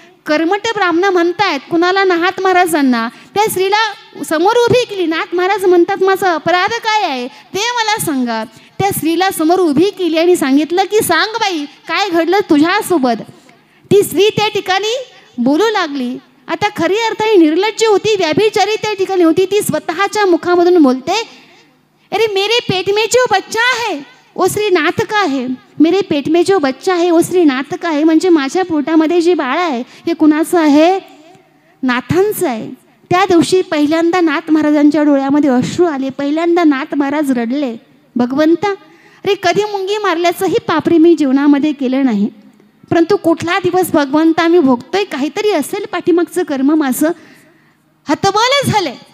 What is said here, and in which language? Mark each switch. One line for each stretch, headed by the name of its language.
Marathi: कर्मठ ब्राह्मण म्हणतायत. कुणाला? नाथ महाराजांना. त्या स्त्रीला समोर उभी केली. नाथ महाराज म्हणतात माझा अपराध काय आहे ते मला सांगा. त्या स्त्रीला समोर उभी केली आणि सांगितलं की सांग बाई काय घडलं तुझ्यासोबत. ती स्त्री त्या ठिकाणी बोलू लागली. आता खरी अर्थाने निर्लज्ज होती, व्याभिचारी त्या ठिकाणी होती. ती स्वतःच्या मुखामधून बोलते,
Hindi: अरे मेरे पेट में जो बच्चा है वो श्री नाथ का है. मेरे पेट में जो बच्चा है वो श्री नाथ का है.
Marathi: म्हणजे माझ्या पोटामध्ये जे बाळ आहे हे कुणाचं आहे? नाथांचं आहे. त्या दिवशी पहिल्यांदा नाथ महाराजांच्या डोळ्यामध्ये अश्रू आले. पहिल्यांदा नाथ महाराज रडले. भगवंता, अरे कधी मुंगी मारल्याचंही पापरी मी जीवनामध्ये केलं नाही, परंतु कुठला दिवस भगवंता मी भोगतोय, काहीतरी असेल पाठीमागचं कर्म माझं. हतबल झाले.